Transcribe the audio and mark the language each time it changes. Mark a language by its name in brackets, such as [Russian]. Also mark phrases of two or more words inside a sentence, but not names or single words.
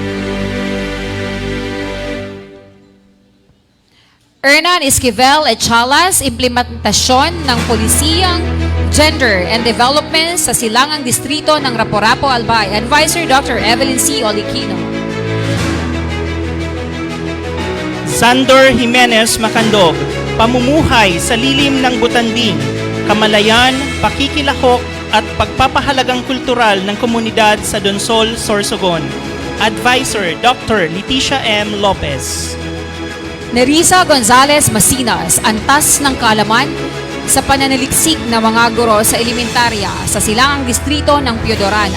[Filipino] Hernan Esquivel Echalas, implementasyon ng polisiyang Gender and Development sa Silangang Distrito ng Raporapo, Albay. Advisor, Dr. Evelyn C. Oliquino. Sandor Jimenez Macandog, pamumuhay sa lilim ng butanding, kamalayan, pakikilahok at pagpapahalagang kultural ng komunidad sa Donsol, Sorsogon. Advisor, Dr. Leticia M. Lopez. Nerissa Gonzalez Masinas, antas ng kaalaman sa pananaliksik ng mga guro sa elementarya sa Silangang Distrito ng Piodoran.